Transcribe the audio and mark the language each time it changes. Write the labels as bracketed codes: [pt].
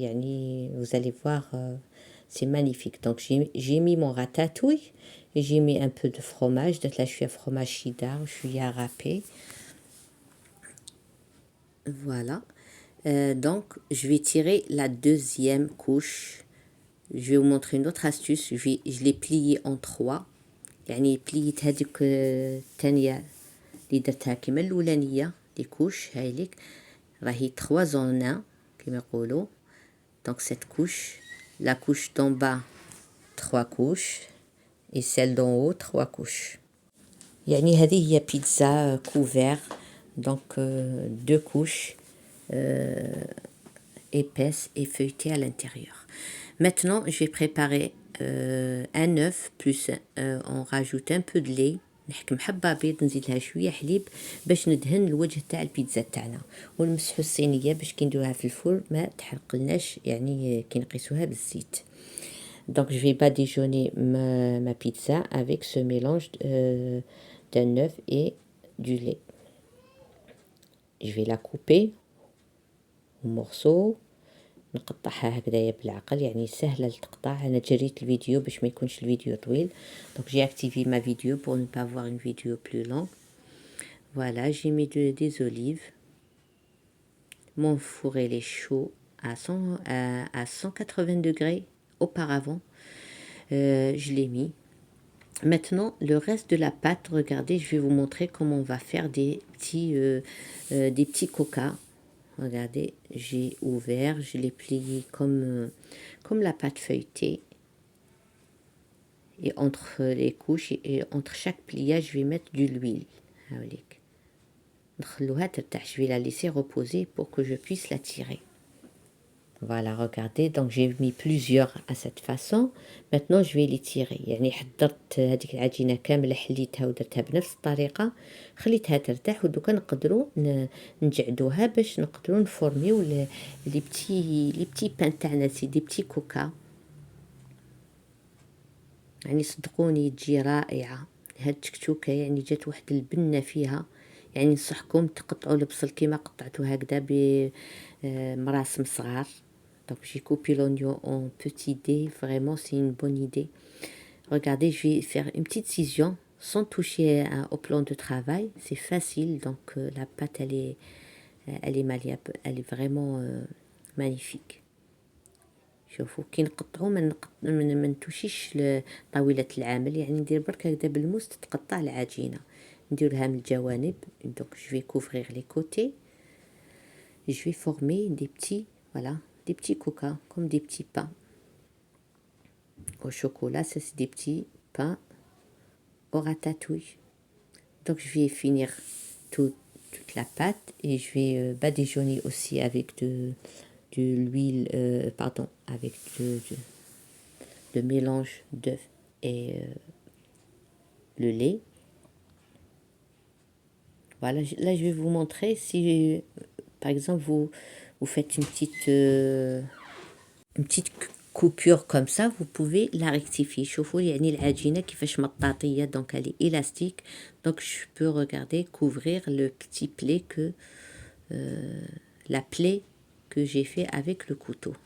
[fr] Yani, vous allez voir, c'est magnifique. Donc j'ai mis mon ratatouille et j'ai mis un peu de fromage. Donc là, je suis à fromage cheddar, je suis à râper. Voilà. Donc je vais tirer la deuxième couche. Je vais vous montrer une autre astuce. Je l'ai plié en 3. [ar] يعني بليت هذيك الثانيه اللي درتها كيما الاولانيه لي كوش. هاي ليك راهي [fr] 3 en 1 [ar] كيما يقولوا. [fr] دونك cette couche, la couche d'en bas 3 couches et celle d'en haut 3 couches. [ar] يعني هذه هي بيتزا كوفير. [fr] دونك 2 couches épaisse et feuilletée à l'intérieur. Maintenant, je vais préparer un œuf plus on rajoute un peu de lait. [ar] نحكم حبة بيض نزيد لها شوية حليب باش ندهن الوجه تاع البيتزا تاعنا، ونمسحوا الصينية باش كي نديروها في الفرن ما تحرقلناش، يعني كي نقيسوها بالزيت. [fr] Donc je vais badigeonner ma pizza avec ce mélange d'un œuf et du lait. Je vais la couper en morceaux. [ar] نقطعها هكذايا بالعقل، يعني سهلة لتقطع. أنا جريت الفيديو باش ما يكونش الفيديو طويل. [fr] Donc j'ai activé ma vidéo pour ne pas avoir une vidéo plus longue. Voilà, j'ai mis des olives. Mon four il est chaud à 180 degrés auparavant. Je l'ai mis. Maintenant, le reste de la pâte, regardez, je vais vous montrer comment on va faire des petits coca. Regardez, j'ai ouvert, je l'ai plié comme la pâte feuilletée. Et entre les couches et entre chaque pliage, je vais mettre de l'huile. Je vais la laisser reposer pour que je puisse la tirer. Voilà, regardez, donc j'ai mis plusieurs à cette façon. Maintenant, je vais les tirer. [ar] يعني حضرت هذيك العجينة كاملة، حليتها ودرتها بنفس الطريقة، خليتها ترتاح، ودوكا نقدروا نجعدوها باش نقدروا نفورميو لي بتي بان تاعنا، [fr] سي دي بتي كوكا. [ar] يعني صدقوني تجي رائعة هاد التكتوكة، يعني جات واحد البنة فيها. يعني نصحكم تقطعوا البصل كيما قطعتو هكذا بمراسم صغار. [fr] Donc j'ai coupé l'oignon en petits dés, vraiment c'est une bonne idée. Regardez, je vais faire une petite scission sans toucher au plan de travail, c'est facile. Donc la pâte elle est malléable, elle est vraiment magnifique. [ar] شوفوا كي نقطعو ما نتوشيش طاولة العمل، يعني ندير برك هكذا بالموس تتقطع العجينة. نديرها من الجوانب. [fr] Donc je vais couvrir les côtés. Je vais former des petits, voilà, des petits coca, comme des petits pains au chocolat. Ça c'est des petits pains au ratatouille. Donc je vais finir toute la pâte et je vais badigeonner aussi avec de l'huile, avec de mélange d'œuf et le lait. Voilà, là je vais vous montrer si par exemple vous faites une petite coupure comme ça, vous pouvez la rectifier. [ar] شوفوا يعني العجينة كيفاش مطاطية، [fr] donc elle est élastique. Donc je peux regarder couvrir le petit pli que la plaie que j'ai fait avec le couteau.